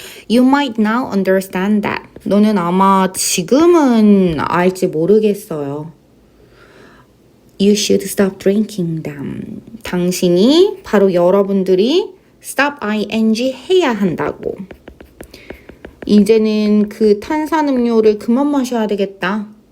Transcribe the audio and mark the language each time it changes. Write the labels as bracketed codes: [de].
[en] You might now understand that. [ko] 너는 아마 지금은 알지 모르겠어요. [en] You should stop drinking them. [ko] 당신이 바로 여러분들이 stop ing 해야 한다고. 이제는 그 탄산음료를 그만 마셔야 되겠다.